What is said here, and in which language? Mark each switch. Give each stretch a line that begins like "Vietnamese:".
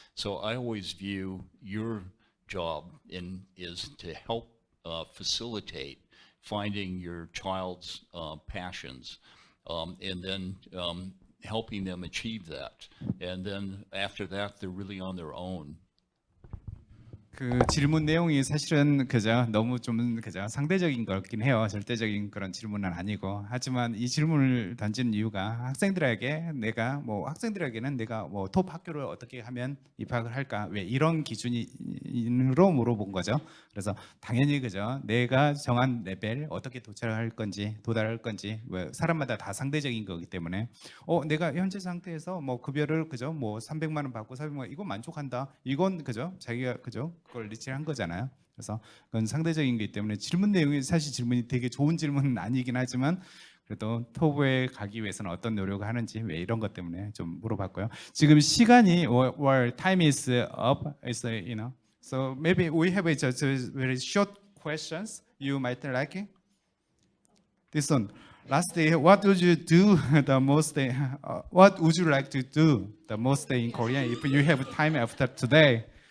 English: So I always view your job is to help facilitate finding your child's passions, and then helping them achieve that. And then after that, they're really on their own.
Korean: 그 질문 내용이 사실은 그저 너무 좀 그저 상대적인 거긴 해요. 절대적인 그런 질문은 아니고. 하지만 이 질문을 던지는 이유가 학생들에게는 내가 뭐 톱 학교를 어떻게 하면 입학을 할까? 왜 이런 기준으로 물어본 거죠. 그래서 당연히 그저 내가 정한 레벨 어떻게 도달할 건지 왜 사람마다 다 상대적인 거기 때문에 내가 현재 상태에서 뭐 급여를 그저 뭐 300만 원 받고 400만 원 이거 만족한다. 이건 그저 자기가 그저 그걸 리치한 거잖아요. 그래서 그건 상대적인 거기 때문에 질문 내용이 사실 질문이 되게 좋은 질문은 아니긴 하지만 그래도 톱에 가기 위해서는 어떤 노력을 하는지 왜 이런 것 때문에 좀 물어봤고요. 지금 시간이
English: or time is up, is so maybe we have just very short questions you might like it. This one. Lastly, what would you do the most? What would you like to do the most in Korea if you have time after today?